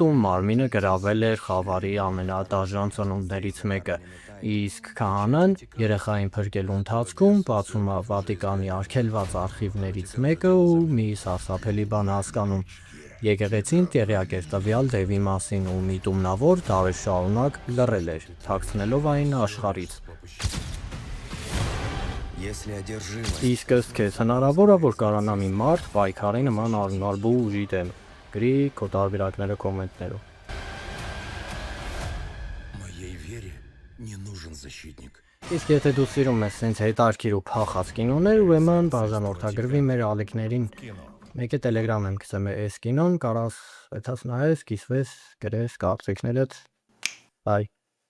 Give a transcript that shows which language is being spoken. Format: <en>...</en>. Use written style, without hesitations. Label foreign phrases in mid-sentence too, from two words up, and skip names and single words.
<hy>ում մարմինը գրավել էր խավարի ամենադաժան ծնունդներից մեկը, իսկ քահանան երեխային փրկելու ընթացքում բացում է Վատիկանի արգելված արխիվներից մեկը ու մի սարսափելի բան հասկանում։ Եկեղեցին տեղյակ էր տվյալ դևի մասին ու միտումնավոր դարեր շարունակ լռել էր, թաքցնելով այն աշխարհից։ Իսկ ըստ քեզ հնարավոր է, որ կարանա մի մարդ պայքարի նման արունարբու ուժի դեմ։ Գրի քո տարբերակները կոմենտներում։</hy> <ru>Моей вере не нужен защитник.</ru> <hy>Իսկ եթե դու սիրում ես սենց հետարքիր ու փախած կինոներ, ուրեմն բաժանորդագրվի մեր ալիքներին։ Մեկ է Telegram եմ գցեմ այս կինոն, կարաս այդած նայես, կիսվես, գրես կարծիքներդ։ Բայ։</hy>